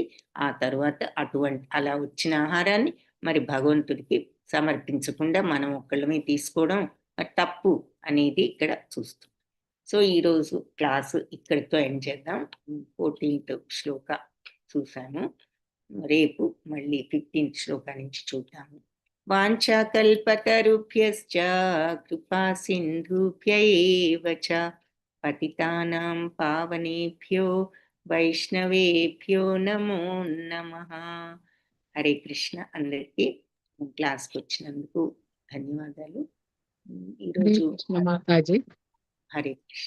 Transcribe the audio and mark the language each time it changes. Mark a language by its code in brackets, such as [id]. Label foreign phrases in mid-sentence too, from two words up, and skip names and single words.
[te] ఆ తర్వాత అలా వచ్చిన ఆహారాన్ని మరి భగవంతుడికి సమర్పించకుండా మనం ఒక్కళ్ళమే తీసుకోవడం తప్పు అనేది ఇక్కడ చూస్తాం. సో ఈరోజు క్లాసు ఇక్కడితో ఎండ్ చేద్దాం. 14th శ్లోక చూసాము. రేపు మళ్ళీ 15th శ్లోక నుంచి చూద్దాము. [sa] వాంఛాకల్పతరుభ్యశ్చ కృపా సింధుభ్య ఏవ చ పతితానాం పావనేభ్యో వైష్ణవేభ్యో నమో నమః. [te] హరే కృష్ణ. అందరికీ క్లాస్కి వచ్చినందుకు ధన్యవాదాలు. ఈరోజు మాతాజీ. హరే కృష్ణ.